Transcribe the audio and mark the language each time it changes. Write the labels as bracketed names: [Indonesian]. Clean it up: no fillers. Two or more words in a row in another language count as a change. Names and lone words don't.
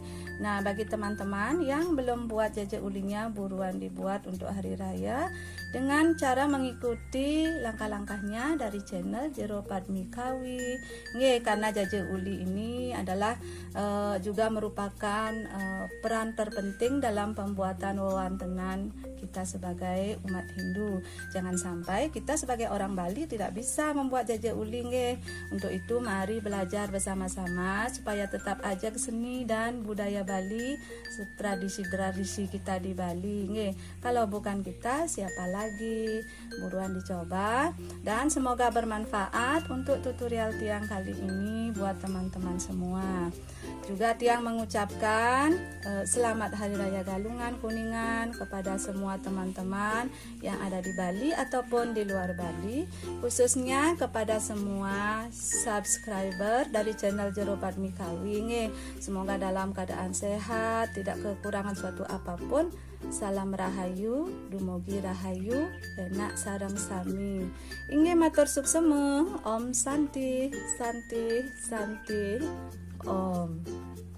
[Indonesian] Nah, bagi teman-teman yang belum buat jajak ulinya, buruan dibuat untuk hari raya dengan cara mengikuti langkah-langkahnya dari channel Jero Padmikawi nggih, karena jajak uli ini adalah juga merupakan peran terpenting dalam pembuatan wewantenan kita sebagai umat Hindu. Jangan sampai kita sebagai orang Bali tidak bisa membuat jajak uli nggih. Untuk itu mari belajar bersama-sama supaya tetap ajak seni dan budaya Bali, tradisi-tradisi kita di Bali nggih. Kalau bukan kita siapa lagi? Buruan dicoba dan semoga bermanfaat untuk tutorial Tiang kali ini buat teman-teman semua. Juga Tiang mengucapkan selamat Hari Raya Galungan Kuningan kepada semua teman-teman yang ada di Bali ataupun di luar Bali, khususnya kepada semua subscriber dari channel Jero Padmikawi. Semoga dalam keadaan sehat, tidak kekurangan suatu apapun. [Balinese] Salam rahayu, dumugi rahayu, enak sareng sami. Inge matur suksema, [Sanskrit] Om Santi, Santi, Santi, Om.